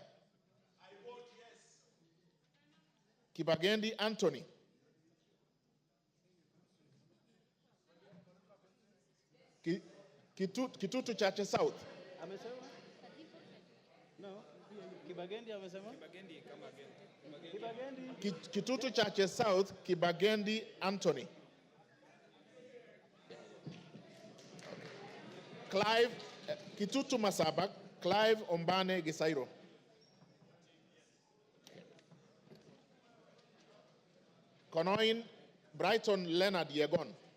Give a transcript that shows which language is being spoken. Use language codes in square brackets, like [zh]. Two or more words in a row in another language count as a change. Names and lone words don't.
[en] I vote yes. Kibagendi Anthony. Kitutu Chache South. [sw] Amesema? No. Kibagendi amesema? Kibagendi kama Kibagendi. Kitutu Chache South, Kibagendi Anthony. Clive, Kitutu Masabak, Clive Ombane Gisairo. Konoin, Brighton Leonard Yegon.